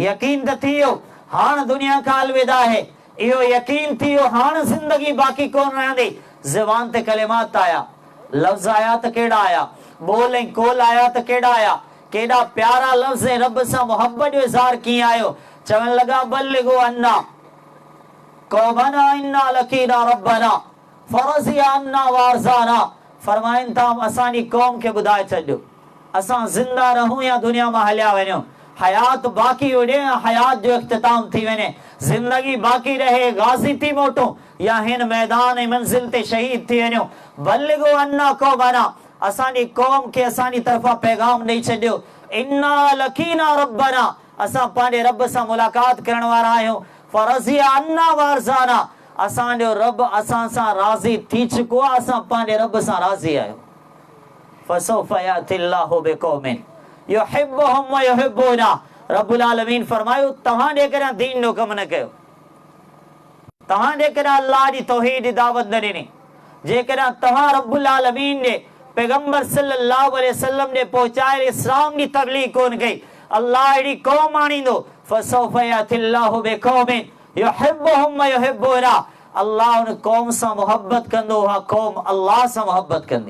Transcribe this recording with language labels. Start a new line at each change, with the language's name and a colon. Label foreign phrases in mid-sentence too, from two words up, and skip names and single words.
Sindhi: यकीन त थी वियो हाणे दुनिया खां अलविदा आहे। इहो यकीन थी वियो हाणे ज़िंदगी बाक़ी कोन रहंदी। ज़बान ते कलिमात आया, लफ़्ज़ आया त कहिड़ा आया, बोल ऐं कोल आया त कहिड़ा आया, केॾा प्यारा लफ़्ज़ ऐं रब सां मोहब्बत जो इज़हार कीअं आयो। चवण लॻा
Arabic: بلغوا عنا قومنا إنا لقينا ربنا فرضي عنا وأرضانا.
Sindhi: फरमाइनि था असांजी क़ौम खे ॿुधाए छॾियो, असां ज़िंदा रहूं या दुनिया मां हलिया वञूं, हयात बाक़ी हुजे या हयात जो इख्तिताम थी वञे, ज़िंदगी बाक़ी रहे गाज़ी थी मोटूं या हिन मैदान ऐं मंज़िल ते शहीद थी वञूं।
Arabic: بلغوا عنا قومنا,
Sindhi: असांजी क़ौम खे असांजी तरफ़ां पैगाम ॾेई छॾियो।
Arabic: إنا لقينا ربنا,
Sindhi: असां पंहिंजे रब सां मुलाक़ात करण वारा आहियूं।
Arabic: فرضي عنا وأرضانا,
Sindhi: असांजो रब असां सां राज़ी थी चुको आहे, असां पंहिंजे रब सां राज़ी आहियूं।
Arabic: فسوف يأتي الله بقوم يحبهم ويحبونه. رب العالمين
Sindhi: फरमायो तव्हां जेकॾहिं दीन जो कमु न कयो, तव्हां जेकॾहिं अल्लाह जी तौहीद जी दावत न ॾिनी, जेकॾहिं तव्हां
Arabic: رب العالمين
Sindhi: जे पैगंबर
Arabic: صلى الله عليه وسلم
Sindhi: जे पहुचायल इस्लाम जी तबलीग कोन कई, अल्लाह अहिड़ी क़ौम आणींदो।
Arabic: فسوف يأتي الله بقوم يحبهم ويحبونه,
Sindhi: अल्लाह उन क़ौम सां मोहब्बत कंदो, उहा क़ौम अल्लाह सां मोहब्बत कंदी।